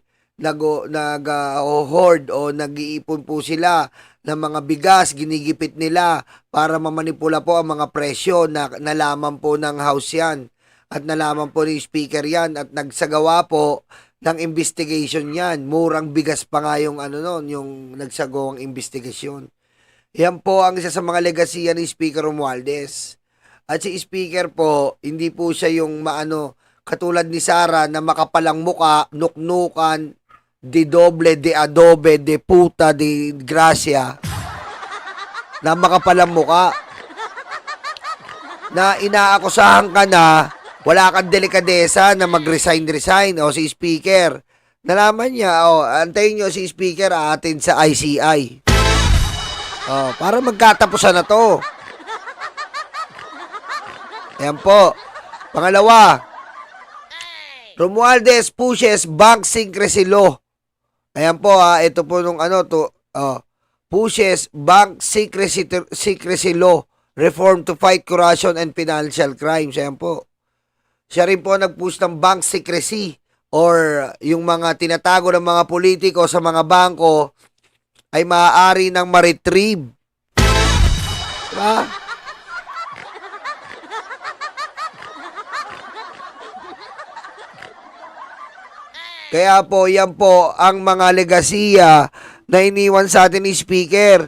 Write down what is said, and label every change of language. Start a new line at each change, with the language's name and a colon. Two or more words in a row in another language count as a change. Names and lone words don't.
Filipino: Nag-hoard o nag-iipon po sila ng mga bigas, ginigipit nila para mamanipula po ang mga presyo na nalaman po ng House yan at nalaman po ni Speaker yan at nagsagawa po ng investigation yan. Murang bigas pa nga yung yung nagsagawang investigasyon. Yan po ang isa sa mga legasiya ni Speaker Romualdez. At si Speaker po, hindi po siya yung katulad ni Sara na makapalang muka, nuknukan,
Spanish: de doble, de adobe, de puta, de gracia,
Filipino: na makapalang muka, na inaakusahan ka na wala kang delikadesa na mag-resign. O si Speaker, nalaman niya, antayin nyo si Speaker atin sa ICI. Para magkatapusan na to. Ayan po.
English: Pangalawa, Romualdez pushes bank secrecy law.
Filipino: Ayan po, ito po nung
English: pushes bank secrecy law reform to fight corruption and financial crimes.
Filipino: Ayan po. Siya rin po nag-push ng
English: bank secrecy
Filipino: or yung mga tinatago ng mga politiko sa mga bangko ay maaari nang ma-retrieve. Diba? Kaya po, yan po ang mga legasiya na iniwan sa atin ni Speaker.